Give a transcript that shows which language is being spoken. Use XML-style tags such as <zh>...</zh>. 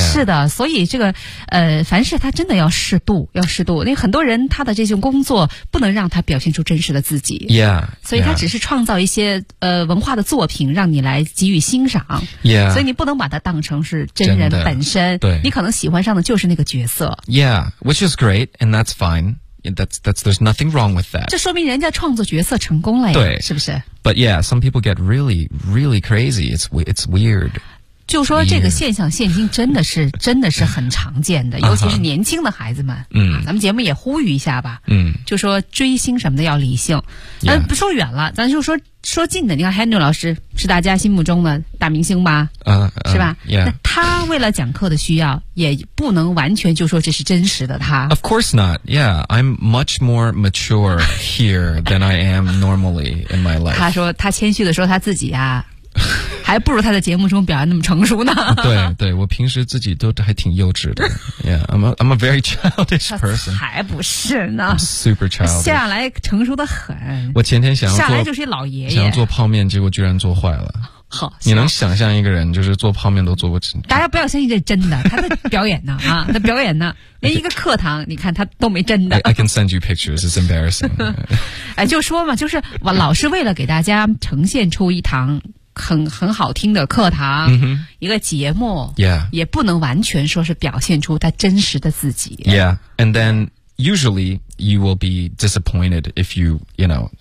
<zh>是的所以这个凡事他真的要适度因为很多人他的这种工作不能让他表现出真实的自己 yeah. Yeah. 所以他只是创造一些文化的作品让你来给予欣赏、 yeah. 所以你不能把它当成是真人本身对你可能喜欢上的就是那个角色</zh> <en>yeah which is great and that's fineThere's nothing wrong with that.</en> <zh>这说明人家创作角色成功了呀，对，是不是</zh> <en>？But yeah, some people get really, really crazy. It's weird.</en> <zh>就说这个现象，现今真的是很常见的，尤其是年轻的孩子们。咱们节目也呼吁一下吧。就说追星什么的要理性。不说远了，咱就说近的。你看 Henry 老师是大家心目中的大明星吧？是吧？Yeah. 那他为了讲课的需要，也不能完全就说这是真实的他。</zh> <en>Of course not. Yeah, I'm much more mature here than I am normally in my life.</en> <zh>他说他谦虚的说他自己啊。还不如他在节目中表现那么成熟呢。对对，我平时自己都还挺幼稚的。</zh> <en>Yeah, I'm a very childish person.</en> <zh>还不是呢。</zh> <en>I'm super childish.</en> <zh>下来成熟得很。我前天想要做。下来就是一老爷爷。想要做泡面，结果居然做坏了。好，你能想象一个人就是做泡面都做过？大家不要相信这真的，他在表演呢啊，他表演呢，连一个课堂，你看他都没真的。</zh> <en>I can send you pictures. It's embarrassing.</en> <zh>哎，就说嘛，就是我老是为了给大家呈现出一堂很好听的课堂，一个节目， yeah. 也不能完全说是表现出他真实的自己。</zh> <en>Yeah, and then usually you will be disappointed if you know.</en>